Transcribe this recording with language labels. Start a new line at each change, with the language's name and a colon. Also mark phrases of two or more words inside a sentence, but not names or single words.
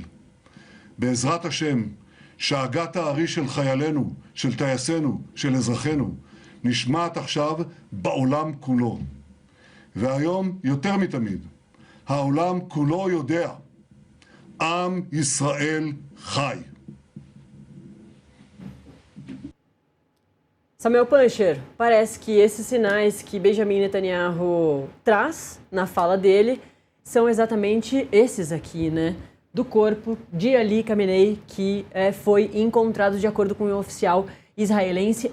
Hebrew: בעזרת השם, שאגת הארי של חיילינו, של טייסינו, של אזרחינו, נשמעת עכשיו בעולם כולו. והיום, יותר מתמיד, העולם כולו יודע, עם ישראל חי.
Portuguese: Samuel Pancher, parece que esses sinais que Benjamin Netanyahu traz na fala dele são exatamente esses aqui, né? Do corpo de Ali Khamenei, que foi encontrado de acordo com o oficial israelense.